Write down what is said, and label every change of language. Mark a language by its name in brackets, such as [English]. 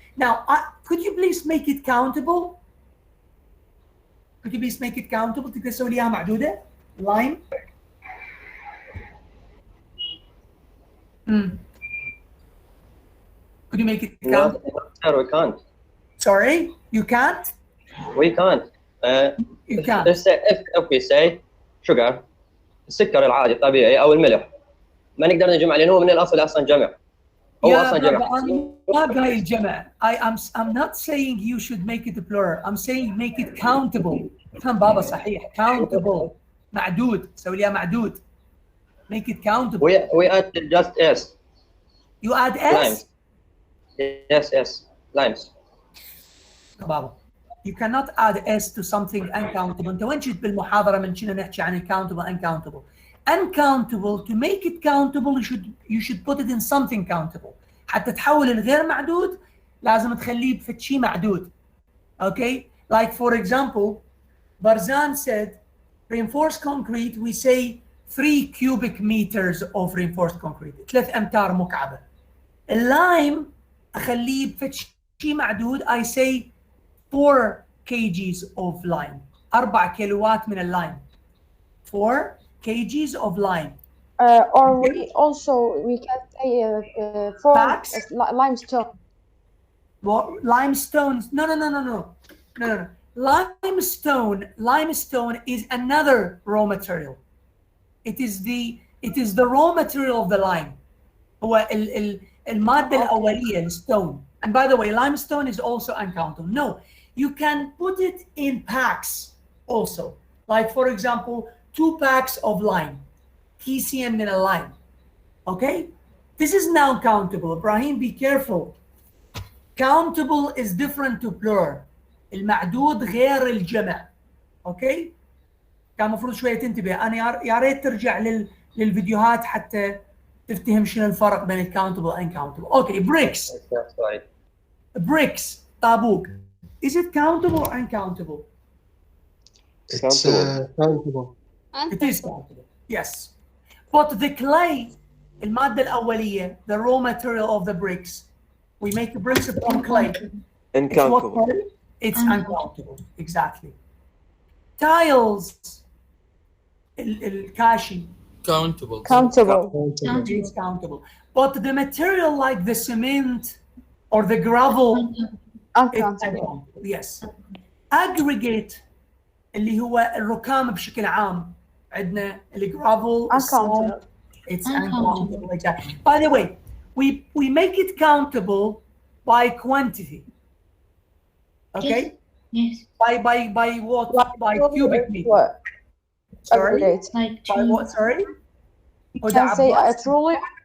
[English] Now, could you please make it countable? [Arabic] تقدر تسوي لي اياها معدودة؟ Lime. [English] Could you make it count? No, sir, we can't. Sorry, you can't? We can't. You can't. If we say sugar, [Arabic] السكر العادي الطبيعي أو الملح ما نقدر نجمع لأنه هو من الأصل أصلا جمع. هو أصلا جمع. [English] I'm not saying you should make it plural. I'm saying make it countable. [Arabic] فهم بابا صحيح. Countable. معدود. سوي ليها معدود. [English] Make it countable. We add just S. You add S? Limes. Yes. Limes. [Arabic] بابا. [English] You cannot add S to something uncountable. [Arabic] انت وين جيت بالمحاضرة من كنا نحكي عن countable uncountable. [English] Uncountable, to make it countable you should put it in something countable. [Arabic] حتى تحول الغير معدود لازم تخليه في شيء معدود. [English] Okay? Like for example, Barzan said reinforced concrete, we say 3 cubic meters of reinforced concrete. [Arabic] 3 أمتار مكعبة. اللime أخليه في شيء معدود, [English] I say 4 kgs of lime. [Arabic] 4 كيلوات من اللime. [English] 4 kgs of lime. Or we can say 4 Packs? limestone. What? Limestones? No. Limestone is another raw material. It is the raw material of the lime. [Arabic] هو المادة الأولية stone. [English] And by the way, limestone is also uncountable. No, you can put it in packs also. Like for example, 2 packs of lime. [Arabic] كيسين من اللime. [English] Okay, this is now countable. Ibrahim, be careful. Countable is different to plural. [Arabic] المعدود غير الجمع. اوكي، كان المفروض شويه تنتبه. انا يا ريت ترجع للفيديوهات حتى تفتهم شنو الفرق بين الكاونتبل والانكاونتبل. اوكي، bricks. [English] That's right. Bricks, طابوق. Is it countable or uncountable? It's countable. It is countable. Yes. But the clay, [Arabic] المادة الأولية, [English] the raw material of the bricks, we make the bricks from clay. Uncountable. It's uncountable. Exactly. Tiles, الكاشي. Countable. It's countable. But the material like the cement or the gravel, Uncountable. yes. [Arabic] Aggregate اللي هو الركام بشكل عام. عندنا الجرافل. [English] Uncountable. It's uncountable. Exactly. By the way, we make it countable by quantity. Okay? Yes. By what? By cubic meter. What? Sorry? Aggregate. Like By two. what? Sorry? You can say a trolley